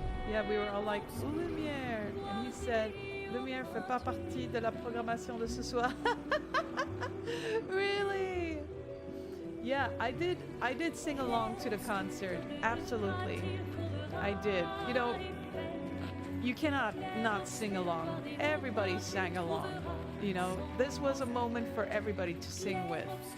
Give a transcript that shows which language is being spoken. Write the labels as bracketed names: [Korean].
[English] Yeah, we were all like, Lumière. And he said, [French] Lumière fait pas partie de la programmation de ce soir. [English] Really? Yeah, I did sing along to the concert. Absolutely. I did. You know, you cannot not sing along. Everybody sang along. You know, this was a moment for everybody to sing with.